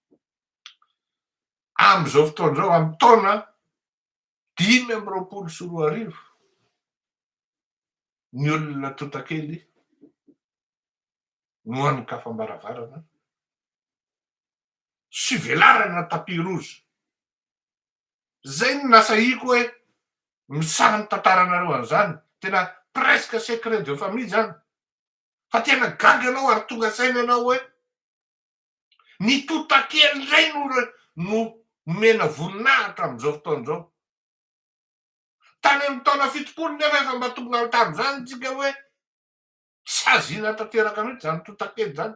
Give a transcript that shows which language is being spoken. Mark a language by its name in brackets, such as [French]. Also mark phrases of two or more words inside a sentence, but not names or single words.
[Malagasy] Am'zao fotoana zao amy taona 2024 ny olona totakely no hanikafam-baravarana sy velarana [French] tapis rouge. [Malagasy] Zay no nasaiko hoe misaha ny tantaranareo an'izany. Tena [French] presque secret de famille [Malagasy] zany. Fa tena gaga anao ary tonga saina anao hoe ny totakely ndray no mena voninahitra am'izao fotoana zao. Tany amy taona fitopolo nefa efa mba tonga tam'izany tsika hoe tsy azina tanteraka mihitsy zany totakely zany.